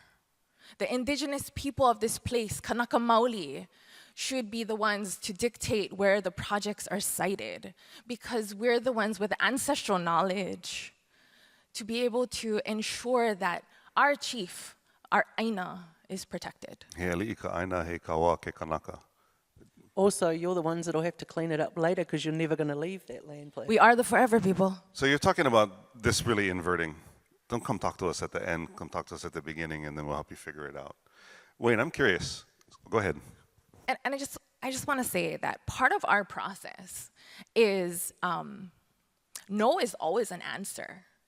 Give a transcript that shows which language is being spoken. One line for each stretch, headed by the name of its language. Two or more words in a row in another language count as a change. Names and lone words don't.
English: The indigenous people of this place, Kanaka Maoli, should be the ones to dictate where the projects are sited, because we're the ones with ancestral knowledge to be able to ensure that our chief, our aina, is protected.
Hawaiian: He ali'i aina he kawa ke kanaka.
English: Also, you're the ones that'll have to clean it up later because you're never going to leave that land place. We are the forever people. So you're talking about this really inverting. Don't come talk to us at the end, come talk to us at the beginning, and then we'll help you figure it out. Wayne, I'm curious. Go ahead. And I just want to say that part of our process is no is always an answer.